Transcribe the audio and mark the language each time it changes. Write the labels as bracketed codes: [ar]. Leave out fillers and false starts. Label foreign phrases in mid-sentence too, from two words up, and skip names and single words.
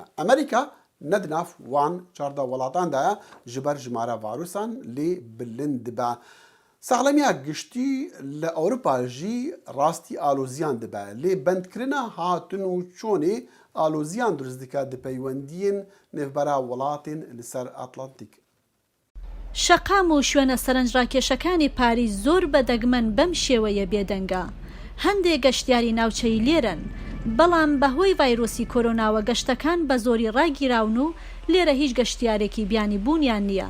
[ku] Amerîka ne di nav wan çarda welatan de ye ji ber jimare ڤایرۆsan lê bilind dibe. Sexlemiya giştî li Ewropa jî rastî aloziyan dibe. Lê bendkirina hatin û çonê aloziyan durist dike di peywendiyên nêvbera welatên li ser Atlantik. [ckb] شەقام و شوێنە سەرنجڕاکێشەکانی پاریس زۆر بەدەگمەن بەم شێوەیە بێدەنگە. هەندێک گەشتیاری ناوچەی لێرن، بەڵام بەهۆی ڤایرۆسی کۆرۆناوە گەشتەکان بە زۆری ڕاگیراون و لێرە هیچ گەشتیارێکی بیانی بوونیان نییە.